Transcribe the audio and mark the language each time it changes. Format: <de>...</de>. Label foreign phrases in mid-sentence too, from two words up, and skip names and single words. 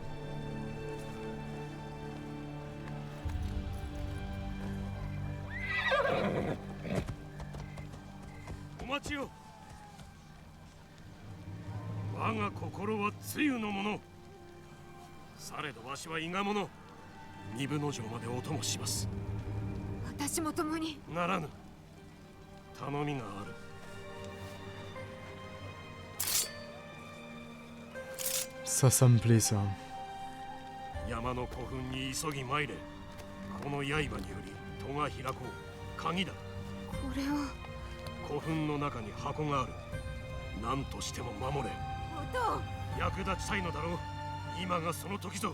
<ja>お待ちよ。我が心は露のもの。されどわしは伊賀者。二分の城までお供します。私も共に。ならぬ。頼みがある。</ja> <fr>Ça me plaît ça。</fr> <ja>山の古墳に急ぎ参れ。この刃により戸が開こう。鍵だ。これを。古墳の中に箱がある。何としても守れ。役立ちたいのだろう。今がその時ぞ。</ja>